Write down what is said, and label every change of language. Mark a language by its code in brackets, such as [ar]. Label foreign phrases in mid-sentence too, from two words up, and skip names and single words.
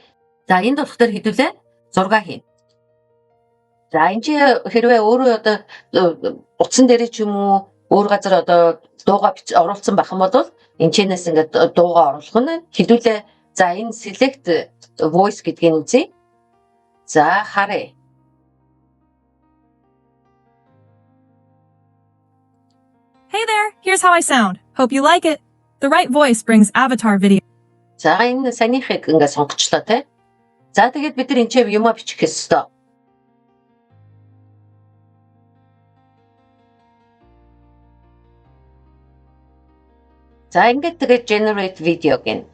[mn] За энд болох дээр хэдүүлээ зураг хийн. За энэ чи хэрвээ өөрөө одоо утсан дээр ч юм уу өөр газар одоо дууга оруулсан байх юм бол энэчнээс ингээд дууга оруулах нь хэдүүлээ за энэ [en] select voice [mn] гэдгийг үзье. За харъя. [en] Hey there, here's how I sound. Hope you like it. The right voice brings avatar video. [mn] За энэ санийхыг ингээд сонгочлоо те. За тэгээд бид нар энэ юм бичих хэвээр. За ингээд тэгээд [en] generate video [mn] гэн.